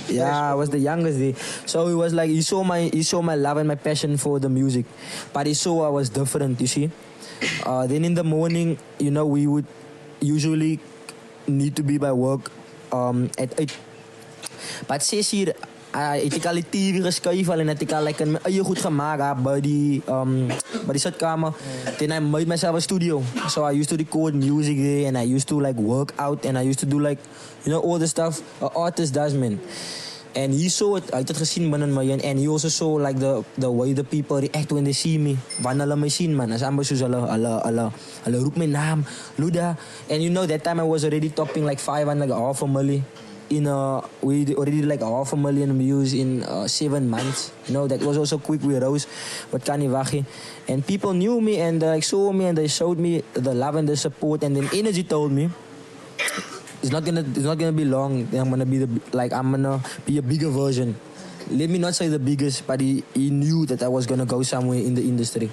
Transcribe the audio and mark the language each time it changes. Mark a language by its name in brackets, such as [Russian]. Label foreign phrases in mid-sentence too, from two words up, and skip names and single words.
[English] Yeah, I was the youngest there. So he was like, he saw my love and my passion for the music. But he saw I was different, you see. Then in the morning, we would usually need to be by work at 8. [Afrikaans] But 6 uur, het ek al die TV geskuif al en het ek al like in my eie goed gemaakt by die sitkamer. [English] Then I made myself a studio. So I used to record music there and I used to like work out and I used to do like, all the stuff an artist does, man. And he saw it, [Afrikaans] hy het het gesien binnen my [English] and he also saw like the way the people react when they see me. [Afrikaans] Wanneer hulle my sien, man. As amper soos hulle roep my naam, LUDA. [English] And that time I was already topping like 5.5 million. We already like 500,000 views in 7 months. That was also quick. We rose, but [Afrikaans] kan nie wag nie. [English] And people knew me and they saw me and they showed me the love and the support. And then Energy told me, it's not gonna be long. I'm gonna be a bigger version. Let me not say the biggest, but he knew that I was gonna go somewhere in the industry.